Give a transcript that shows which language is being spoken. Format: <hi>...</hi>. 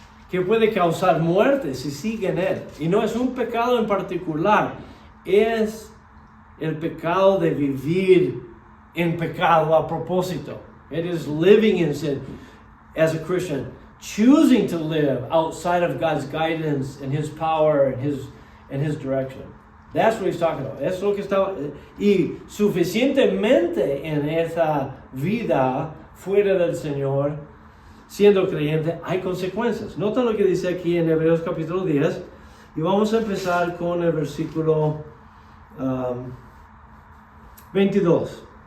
<es>que puede causar muerte si sigue en él. Y no es un pecado en particular, es el pecado de vivir en pecado a propósito.</es> <en>It is living in sin as a Christian, choosing to live outside of God's guidance and His power and His direction. That's what he's talking about.</en> <es>Eso es lo que está. Y suficientemente en esa vida fuera del Señor, siendo creyente, hay consecuencias. Nota lo que dice aquí en Hebreos capítulo 10. Y vamos a empezar con el versículo 22.</es>